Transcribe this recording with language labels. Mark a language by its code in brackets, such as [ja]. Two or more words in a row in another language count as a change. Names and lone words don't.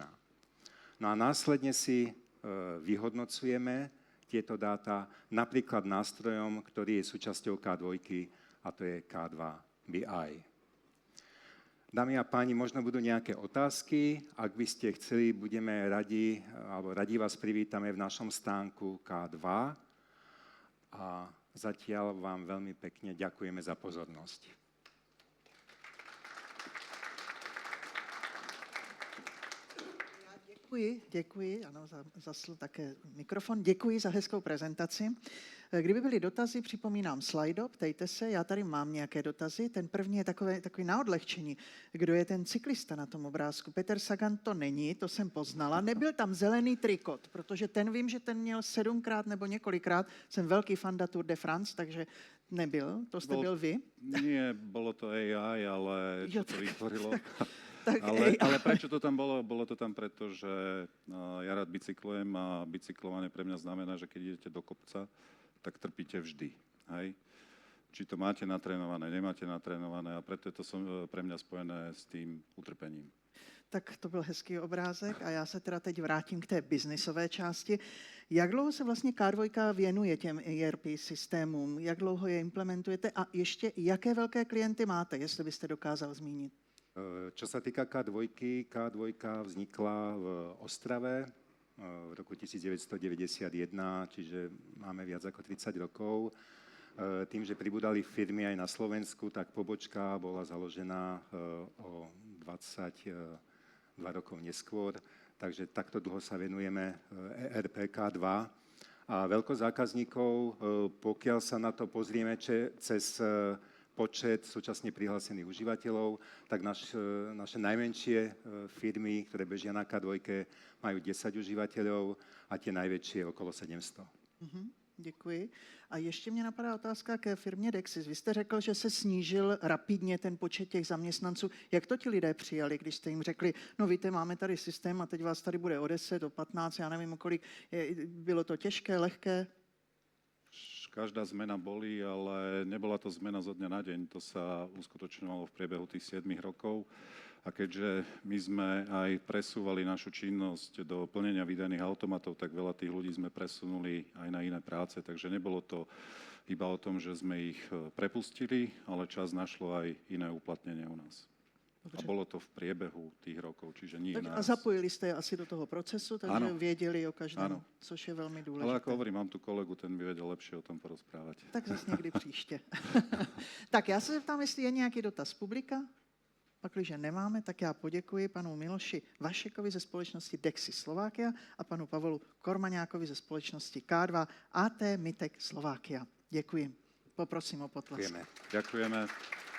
[sk] No a následne si vyhodnocujeme tieto dáta napríklad nástrojom, ktorý je súčasťou K2 a to je K2 BI. Dámy a páni, možno budú nejaké otázky. Ak by ste chceli, budeme radi, alebo radi vás privítame v našom stánku K2. A zatiaľ vám veľmi pekne ďakujeme za pozornosť. [cs] Děkuji, ano, zasl také mikrofon. Děkuji za hezkou prezentaci. Kdyby byly dotazy, připomínám slajdo, ptejte se, já tady mám nějaké dotazy. Ten první je takový na odlehčení. Kdo je ten cyklista na tom obrázku? Peter Sagan to není, to jsem poznala. Nebyl tam zelený trikot, protože ten vím, že ten měl 7krát nebo několikrát. Jsem velký fan Tour de France, takže nebyl. To jste byl vy? [sk] Nie, bolo to AI, ale čo to vytvorilo. Tak ale prečo to tam bolo? Bolo to tam preto, že ja rád bicyklujem a bicyklovanie pre mňa znamená, že keď idete do kopca, tak trpíte vždy. Hej? Či to máte natrénované, nemáte natrénované a preto je to pre mňa spojené s tým utrpením. [cs] Tak to byl hezký obrázek a já se teda teď vrátím k té biznisové části. Jak dlouho se vlastně K2 věnuje těm ERP systémům? Jak dlouho je implementujete? A ještě jaké velké klienty máte, jestli byste dokázal zmínit? [sk] Čo sa týka K2, K2 vznikla v Ostrave v roku 1991, čiže máme viac ako 30 rokov. Tým, že pribudali firmy aj na Slovensku, tak pobočka bola založená o 22 rokov neskôr, takže takto dlho sa venujeme ERP K2. A veľkosť zákazníkov, pokiaľ sa na to pozrieme cez počet súčasne prihlásených užívateľov, tak naše najmenšie firmy, ktoré bežia na K2, majú 10 užívateľov a tie najväčšie okolo 700. [cs] Děkuji. A ještě mě napadá otázka ke firmě Dexis. Vy jste řekl, že se snížil rapidně ten počet těch zaměstnanců. Jak to ti lidé přijali, když jste jim řekli, no víte, máme tady systém a teď vás tady bude o 10, o 15, já nevím o kolik. Bylo to těžké, lehké? [sk] Každá zmena boli, ale nebola to zmena zo dňa na deň. To sa uskutočňovalo v priebehu tých 7 rokov. A keďže my sme aj presúvali našu činnosť do plnenia výdajných automatov, tak veľa tých ľudí sme presunuli aj na iné práce. Takže nebolo to iba o tom, že sme ich prepustili, ale čas našlo aj iné uplatnenie u nás. [cs] Dobře. [sk] A bolo to v priebehu tých rokov, čiže nie [cs] Tak, [sk] a nás. [cs] zapojili jste je asi do toho procesu, takže Ano. věděli o každém, Ano. což je velmi [sk] Ale [cs] důležité. [sk] ako hovorím, mám tu kolegu, ten by vedel lepšie o tom porozprávať. [cs] Tak zase někdy příště. Tak já se zeptám, jestli je nějaký dotaz z publika. Pakliže nemáme, tak já poděkuji panu Miloši Vašekovi ze společnosti Dexis Slovakia a panu Pavolu Kormaňákovi ze společnosti K2 AT Mitek Slovakia. Děkuji. Poprosím o potlesk. [sk] Ďakujeme. Ďakujeme.